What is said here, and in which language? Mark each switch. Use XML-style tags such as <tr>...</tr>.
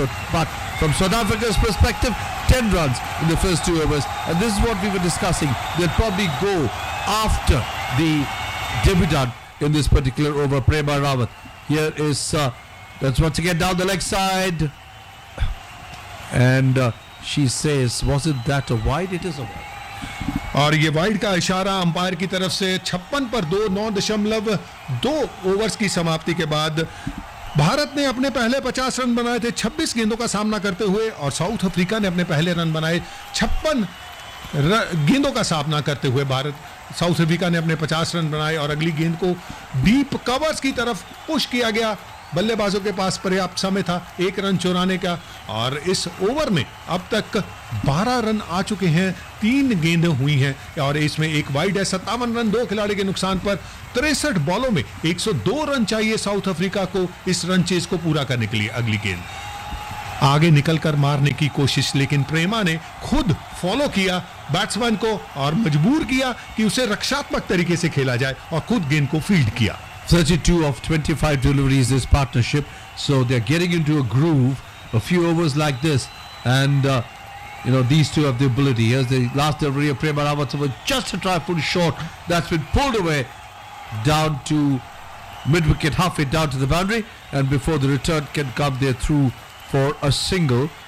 <en>So but from South Africa's perspective, 10 runs in the first 2 overs, and this is what we were discussing, they'll probably go after the debutant in this particular over, Prema Rawat. Here is that's once again down the leg side and she says was it that a wide, it is a wide.</en> <hi>और ये wide का इशारा umpire की तरफ से 56/2 9.2 overs की समाप्ति के बाद भारत ने अपने पहले 50 रन बनाए थे 26 गेंदों का सामना करते हुए और साउथ अफ्रीका ने अपने पहले रन बनाए 56 गेंदों का सामना करते हुए भारत साउथ अफ्रीका ने अपने 50 रन बनाए और अगली गेंद को डीप कवर्स की तरफ पुश किया गया बल्लेबाजों के पास पर्याप्त समय था एक रन चुराने का और इस ओवर में अब तक 12 रन आ चुके हैं, 3 गेंदें हुई हैं और इसमें एक वाइड है। 57 रन 2 खिलाड़ी के नुकसान पर 63 बॉलों में 102 रन चाहिए साउथ अफ्रीका को इस रन चेज को पूरा करने के लिए। अगली गेंद आगे निकलकर मारने की कोशिश, लेकिन प्रेमा ने खुद फॉलो किया बैट्समैन को और मजबूर किया कि उसे रक्षात्मक तरीके से खेला जाए और खुद गेंद को फील्ड किया।</hi> <en>32 of 25 deliveries this partnership, so they're getting into a groove. A few overs like this, and you know, these two have the ability. Here's the last delivery of Prema Rawat, just a trifle short, that's been pulled away down to mid wicket, halfway down to the boundary, and before the return can come, they're through for a single.</en>